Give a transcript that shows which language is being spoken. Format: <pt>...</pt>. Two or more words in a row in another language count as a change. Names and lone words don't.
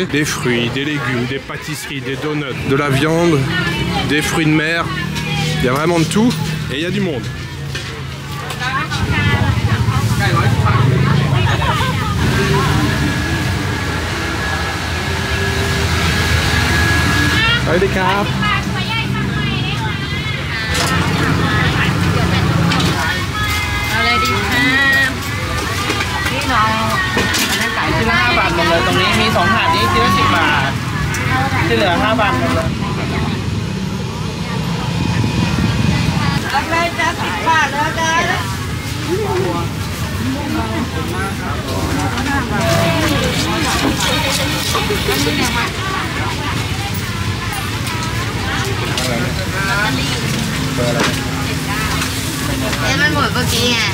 <fr>Des fruits, des légumes, des pâtisseries, des donuts, de la viande, des fruits de mer. Il y a vraiment de tout et il y a du monde. Allez les cartes.</fr> <th>ชิ้นละ5 บาทหมดเลยตรงนี้มี2ถาดนี้ชิ้นละ10 บาทที่เหลือ5 บาทหมดเลย รับได้จ้า10 บาทแล้วจ้ามันหมดเมื่อกี้ไง</th>